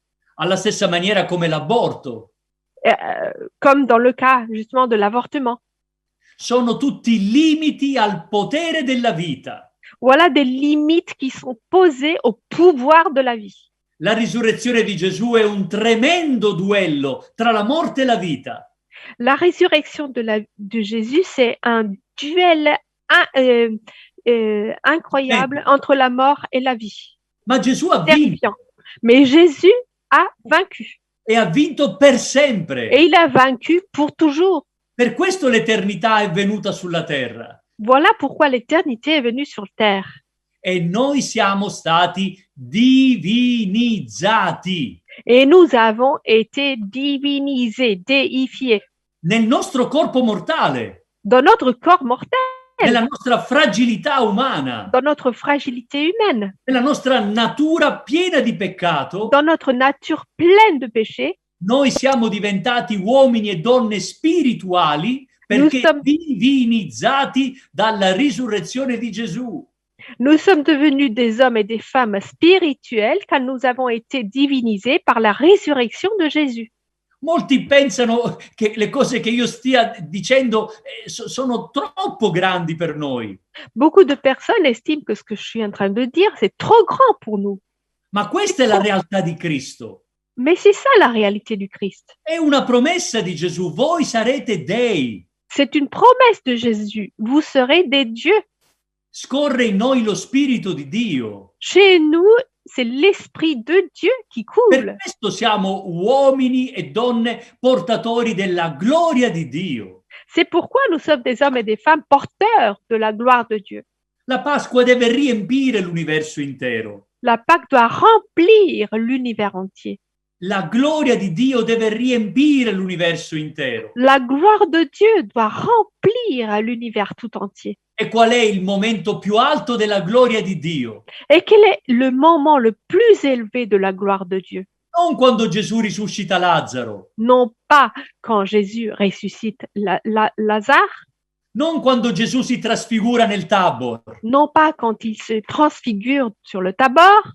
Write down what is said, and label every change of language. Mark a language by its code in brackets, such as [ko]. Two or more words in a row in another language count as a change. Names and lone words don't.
[it] Alla stessa maniera come l'aborto. [fr] Comme dans le cas justement de l'avortement. [it] Sono tutti limiti al potere della vita. [fr] Voilà des limites qui sont posées au pouvoir de la vie. [it] La risurrezione di Gesù è un tremendo duello tra la morte e la vita. [fr] La résurrection de Jésus, c'est un duel incroyable entre la mort et la vie. [it] Ma Gesù ha vinto [fr] Terrifiant. Mais Jésus a vaincu. [it] e ha vinto per [fr] Et [it] sempre. [fr] il a vaincu pour toujours. [it] Per questo l'eternità è venuta sulla terra [fr] Voilà pourquoi l'éternité est venue sur terre. [it] e noi siamo stati divinizzati. [fr] Et nous avons été divinisés, déifiés [it] Nel nostro corpo mortale, [fr] dans notre corps mortel, [it] nella nostra fragilità umana, [fr] dans notre fragilité humaine, [it] nella nostra natura piena di peccato, [fr] dans notre nature pleine de péché. [it] noi siamo diventati uomini e donne spirituali perché [fr] sommes- [it] divinizzati dalla risurrezione di Gesù. [fr] Nous sommes devenus des hommes et des femmes spirituels car nous avons été divinisés par la résurrection de Jésus. [it] Molti pensano che le cose che io stia dicendo sono troppo grandi per noi, [fr] Beaucoup de personnes estiment que ce que je suis en train de dire, c'est trop grand pour nous. [it] ma questa è la realtà di Cristo. [fr] Mais c'est ça la réalité du Christ. [it] È una promessa di Gesù, voi sarete dei. [fr] C'est une promesse de Jésus. Vous serez des dieux. [it] Scorre in noi lo Spirito di Dio. [fr] Chez nous, c'est l'Esprit de Dieu qui [it] Per [fr] coule. [it] questo siamo uomini e donne portatori della gloria di Dio. [fr] C'est pourquoi nous sommes des hommes et des femmes porteurs de la gloire de Dieu. [it] La Pasqua deve riempire l'universo intero. [fr] La Pâque doit remplir l'univers entier. [it] La gloria di Dio deve riempire l'universo intero. [fr] La gloire de Dieu doit remplir l'univers tout entier. [it] E qual è il momento più alto della gloria di Dio? [fr] Et quel est le moment le plus élevé de la gloire de Dieu? [it] Non quando Gesù risuscita Lazzaro, [fr] Non pas quand Jésus ressuscite Lazare, [it] non quando Gesù si trasfigura nel Tabor. [fr] non pas quand il se transfigure sur le Tabor.